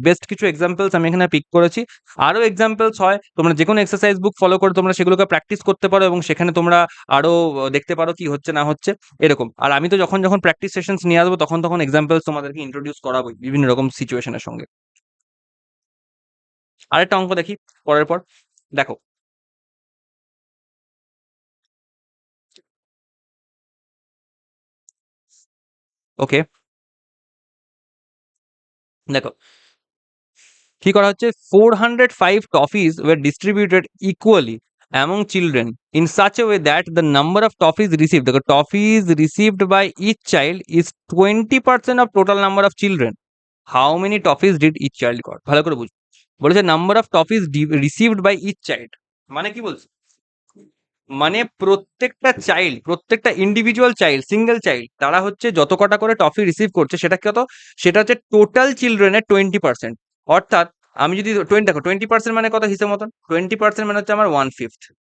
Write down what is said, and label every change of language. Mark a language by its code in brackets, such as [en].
[bn] Best কিছু examples আমি এখানে পিক করেছি, আরো এক্সাম্পলস হয়, তোমরা যে কোনো এক্সারসাইজ বুক ফলো করে তোমরা সেগুলোকে প্র্যাকটিস করতে পারো, এবং সেখানে তোমরা আরো দেখতে পারো কি হচ্ছে না হচ্ছে এরকম। আর আমি তো যখন যখন প্র্যাকটিস সেশনস নিয়ে আসবো তখন তখন এক্সাম্পলস তোমাদেরকে ইন্ট্রোডিউস করাবো বিভিন্ন রকম সিচুয়েশনের সঙ্গে। আরেকটা অঙ্ক দেখি পরের পর। দেখো ওকে, দেখো কি করা হচ্ছে, [en] 405 toffees were distributed equally among children in such a way that the number of toffees received, the toffees received by each child is 20% of total number of children. How many toffees did each child got? [bn] ভালো করে বুঝ, বলেছে [en] number of toffees received by each child, [bn] মানে কি বলছে, মানে প্রত্যেকটা child, প্রত্যেকটা ইন্ডিভিজুয়াল চাইল্ড, সিঙ্গেল চাইল্ড, তারা হচ্ছে যত কটা করে টফি রিসিভ করছে সেটা কত, সেটা হচ্ছে টোটাল চিলড্রেনের 20%। অর্থাৎ আমি যদি 20, দেখো 20% মানে কত হিসেব মতন, 20% মানে হচ্ছে আমার 1/5।